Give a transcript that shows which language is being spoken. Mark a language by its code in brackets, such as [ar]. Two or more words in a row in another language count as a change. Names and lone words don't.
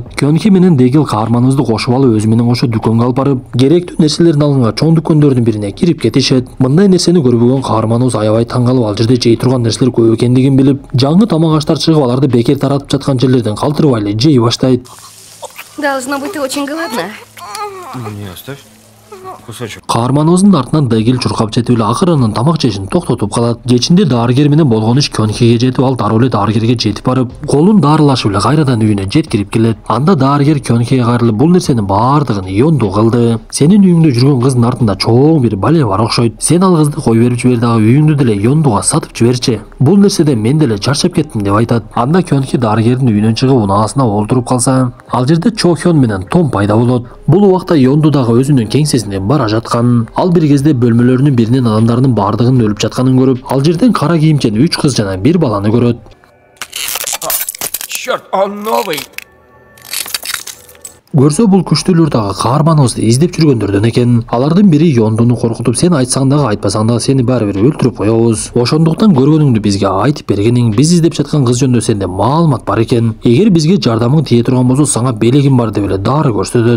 [ky] Кёнки менен Дегил каарманыбызды кошуп алып өзү менен кошо дүкөнгө алып барып, керектүү нерселерин алганга чоң дүкөндөрдүн бирине кирип кетишет. Мындай нерсени көрбөгөн каарманыбыз аябай таң калып, ал жерде жей турган нерселер көп экендигин билип, жаңы тамак аштар чыгып, аларды бекер таратып жаткан жерлерден калтырбай эле жей баштайт. [ru] Должно быть, ты очень голодна. Не, оставь кусочек. [ky] Каарманыбыздын артынан Дегил чуркап жетип эле акыры анын тамак жешин токтотуп калат. Кечинде дарыгер менен болгон иш Кёнкиге жетип, ал дароо эле дарыгерге жетип барып, колун дарылашып эле кайрадан үйүнө жеткирип келет. Анда дарыгер Кёнкиге кайрылып, "Бул нерсенин бардыгын Йонду кылды. Сенин үйүңдө жүргөн кыздын артында чоң бир бале бар окшойт. Сен ал кызды кой берип жибер дагы үйүңдү деле Йондуга сатып жиберчи. Бул нерседен мен деле чарчап кеттим" деп айтат. Анда Кёнки дарыгердин үйүнөн чыгып унаасына олтуруп калса, ал жерде Чохён менен Том пайда болот. Бул убакта Йонду дагы өзүнүн кеңсесине бара жаткан. Ал бир кезде бөлмөлөрүнүн биринен адамдардын бардыгынын өлүп жатканын көрүп, ал жерден кара кийимчен 3 кыз жана бир баланы көрөт. [ru] Черт, он новый! [ky] Көрсө бул күчтүүлөр дагы каарманыбызды издеп жүргөндөрдөн экен. Алардын бири Йондуну коркутуп, сен айтсаң дагы айтпасаң дагы сени баары бир өлтүрүп коебуз. Ошондуктан көргөнүңдү бизге айтып бергениң, биз издеп жаткан кыз жөнүндө сенде маалымат бар экен. Эгер бизге жардамың тие турган болсо, сага белегим бар деп эле дары көрсөтөт.